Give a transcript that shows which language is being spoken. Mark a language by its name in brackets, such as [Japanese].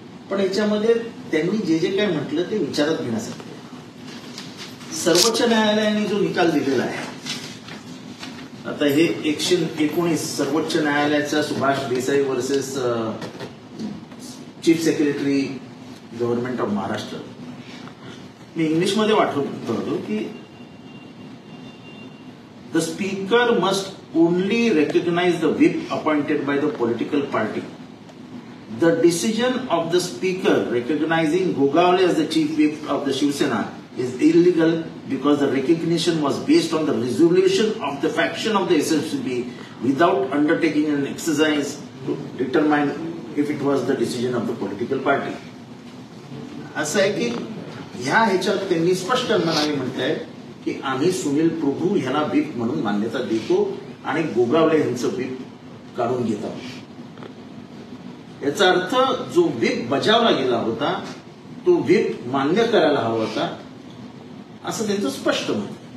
[Marathi] पण याच्यामध्ये त्यांनी जे जे काय म्हटलं ते विचारात घेण्यासाठी सर्वोच्च न्यायालयाने जो निकाल दिलेला आहे, आता हे 119 सर्वोच्च न्यायालयाचा Subhash Desai versus chief secretary government of Maharashtra, मी इंग्लिशमध्ये वाटतो की [English] The speaker must only recognize the whip appointed by the political party. The decision of the speaker recognizing Gogawale as the chief whip of the Shiv Sena is illegal because the recognition was based on the resolution of the faction of the SFCB without undertaking an exercise to determine if it was the decision of the political party. [Marathi] असं आहे की ह्याच्यात त्यांनी स्पष्ट मनाने म्हणताय की आम्ही सुनील प्रभू ह्याला व्हिप म्हणून मान्यता देतो आणि गोगावले यांचं व्हिप काढून घेत आहोत. याचा अर्थ जो व्हिप बजावला गेला होता तो व्हिप मान्य करायला हवा होता असं त्यांचं स्पष्ट मत.